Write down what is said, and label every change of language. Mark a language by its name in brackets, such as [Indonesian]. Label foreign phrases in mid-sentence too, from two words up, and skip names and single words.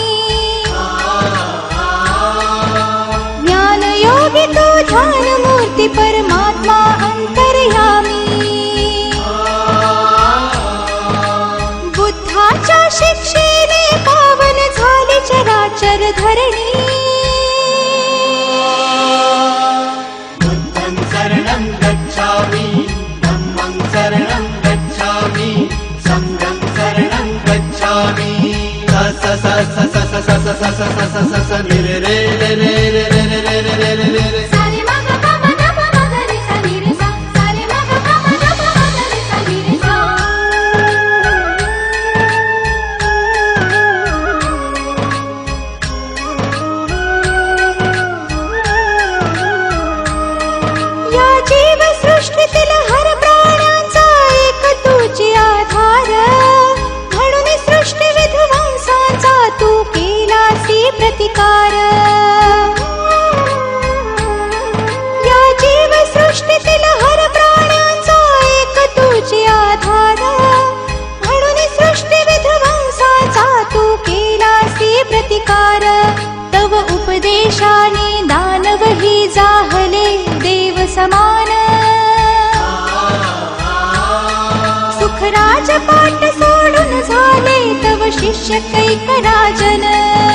[Marathi] ज्ञानयोगी तू ध्यानमूर्ती परमात्मा अंतर्यामी बुद्धाच्या शिक्षेने पावन झाली चराचर धरणी [Pali] बुद्धं शरणं गच्छामि धम्मं शरणं गच्छामि संघं शरणं गच्छामि स स स स स स स स स स स स नि रे रे रे रे रे रे रे रे रे रे रे रे सारे मग ग म ग रे सा नि रे सा सारे मग ग म ग रे सा नि रे सा [Marathi] या जीवसृष्टीतील हर प्राण्यांचा एक तुझी आधार म्हणून सृष्टी विध्वंसाचा तू केलासी प्रतिकार या जीवसृष्टीतील हर प्राण्यांचा एक तुझी आधार म्हणून सृष्टी विध्वंसाचा तू केलासी प्रतिकार तव उपदेशाने दानवही जाहले देव समान सुखराज पाठ सोडून झाले तव शिव शिष्य कैकराजन